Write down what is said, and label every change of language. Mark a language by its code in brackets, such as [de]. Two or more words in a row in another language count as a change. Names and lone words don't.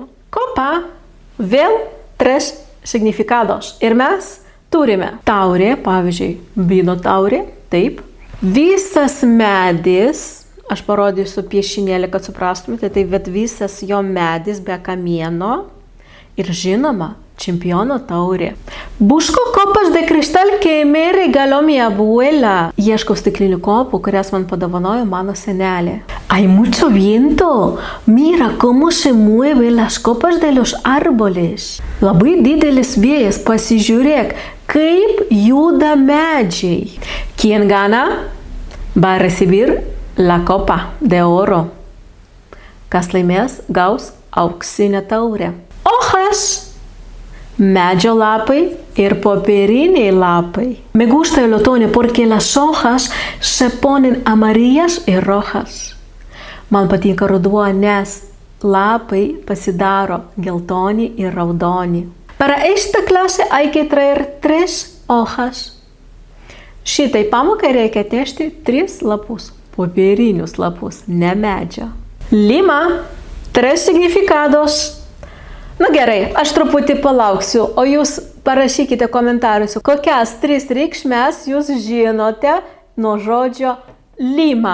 [lt] Copa, vėl 3 significados. Ir mes turime taurė, pavyzdžiui, vyno taurė, taip. Visas medis, aš parodysiu piešinėlį, kad suprastumėte, tai visas jo medis be kamieno ir žinoma, čempiono taurė. [es] Busco copas de cristal que me regaló mi abuela. [lt] Ieškau stiklinių kopų, kurias man padovanojo mano senelė. [es] Hay mucho viento. Mira cómo se mueven las copas de los árboles. [lt] Labai didelis vėjas, pasižiūrėk, kaip juda medžiai. [es] Quien gana va a recibir la copa de oro. [lt] Kas laimės, gaus auksinę taurę. Hojas. Medžio lapai ir popieriniai lapai. [es] Me gusta el otoño porque las hojas se ponen amarillas y rojas. [lt] Man patinka ruduo, nes lapai pasidaro geltoni ir raudoni. [es] Para esta clase hay que traer 3 hojas. [lt] Šitai pamokai reikia atnešti 3 lapus. Popierinius lapus, ne medžio. Lima, 3 significados. Na gerai, aš truputį palauksiu, o jūs parašykite komentaruose, kokias 3 reikšmes jūs žinote nuo žodžio lima.